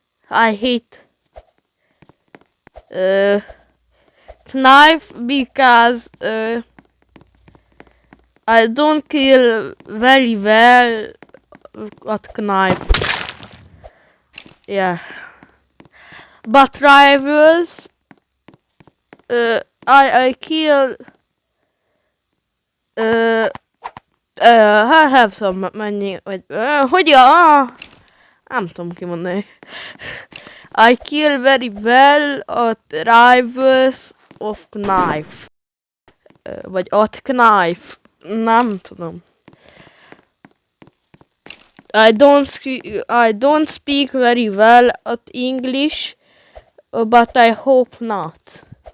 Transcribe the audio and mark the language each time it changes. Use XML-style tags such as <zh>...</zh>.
<en>I hate knife because I don't kill very well at knife. Yeah. But rivals I kill I have some</en> <hu>mennyi, vagy hogy nem tudom kimondani.</hu> <en>I kill very well at rivals of knife.</en> <hu>Vagy</hu> <en>at knife.</en> <hu>Nem tudom.</hu> <en>I don't speak very well at English, but I hope not.</en>